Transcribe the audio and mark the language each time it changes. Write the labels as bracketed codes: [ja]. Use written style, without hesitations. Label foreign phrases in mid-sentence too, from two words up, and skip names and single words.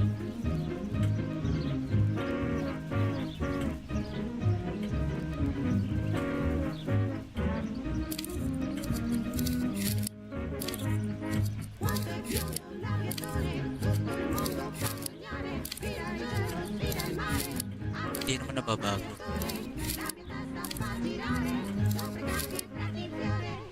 [it] Quanto è biondo l'aviatore, tutto il mondo fa sognare, sfida il cielo, sfida il mare, [tl] Hindi naman nababago. [it] la mia testa fa girare, sopra i campi prati fiore.